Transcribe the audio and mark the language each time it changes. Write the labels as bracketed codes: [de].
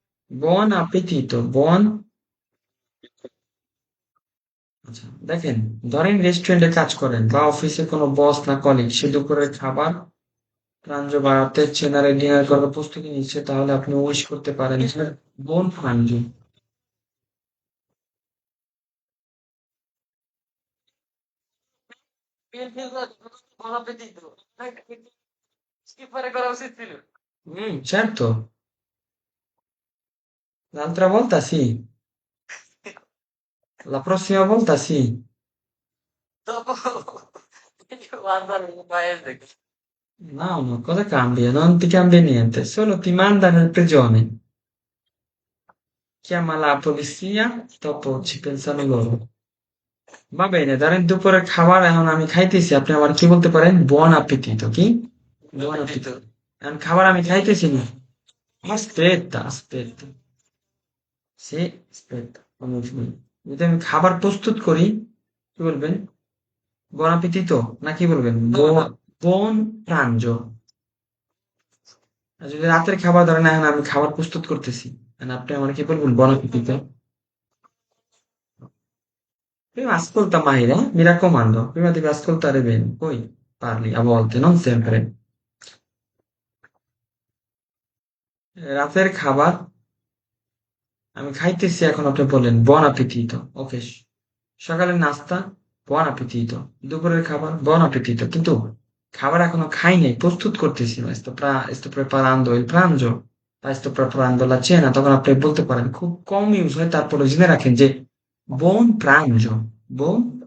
[it] buon appetito, [bn] আচ্ছা দেখেন, ধরেন রেস্টুরেন্টে কাজ করেন বা অফিসে কোনো বস না কলিগ সে দুপুরের খাবার প্রাঞ্জ বা রাতের চেনারে ডিনার করার প্রস্তুতি নিচ্ছে, তাহলে আপনি উইশ করতে পারেন যে বোন প্রাঞ্জ। ফিল ফিল ভালো পেতেই তো স্কিপারে করা উচিত ছিল। [it] Certo, l'altra volta sì, la prossima volta sì. Dopo guardare il paese. No, ma cosa cambia? Non ti cambia niente, solo ti manda nel prigione. Chiama la polizia, dopo ci pensano loro. [bn] Va bene, ধরেন দুপুরের খাবার এখন আমি খাইতেছি, আপনি আমার কি বলতে পারেন? [it] বুon appetito, [bn] কি? [it] Buon বুon appetito. [bn] appetito. এখন খাবার আমি খাইতেছি না। [it] Aspetta, aspetta. Sì, aspetta. [bn] যদি আমি খাবার প্রস্তুত করি, কি বলবেন? [it] Buon appetito, [bn] না কি বলবেন? [it] No, no, Buon pranzo. [bn] আর যদি রাতের খাবার ধরেন এখন আমি খাবার প্রস্তুত করতেছি, এখন আপনি আমার কি বলবেন? [it] Buon appetito. Prima ascolta Mayra, mi raccomando, prima devi ascoltare bene, poi parli a volte, non sempre. [bn] রাতের খাবার আমি খাইতেছি, এখন আপনি বললেন [it] buon appetito. [bn] ওকে, সকালের নাস্তা [it] buon appetito. [bn] দুপুরের খাবার buon appetito. কিন্তু খাবার এখনো খাই নাই, প্রস্তুত করতেছি, [it] sto preparando il pranzo [bn] বা [it] sto preparando la cena, [bn] তখন আপনি বলতে পারেন, খুব কম ইউজ হয়, তারপরে জেনে রাখেন যে [it] buon pranzo, buon।